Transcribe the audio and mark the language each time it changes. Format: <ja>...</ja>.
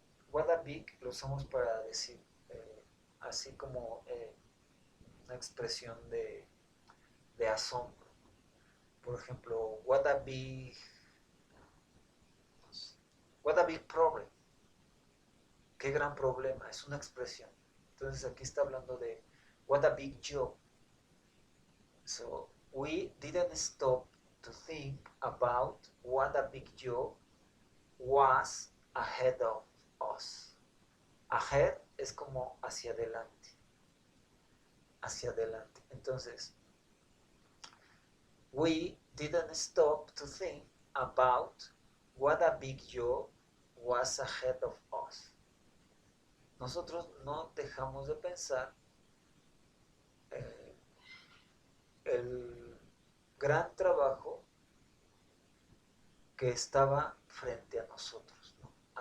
<en>What a big</en> <es>lo usamos para decir, así como una expresión de asombro. Por ejemplo,</es> <en>what a big problem.</en> <es>Qué gran problema, es una expresión. Entonces aquí está hablando de</es> <en>what a big job. So we didn't stop to think about what a big job was ahead of us.</en> <es>Ahead es como hacia adelante. Hacia adelante.</es> <en>Entonces, we didn't stop to think about what a big job was ahead of us.</en> <es>Nosotros no dejamos de pensar el gran trabajo que estaba frente a nosotros, ¿no?</es>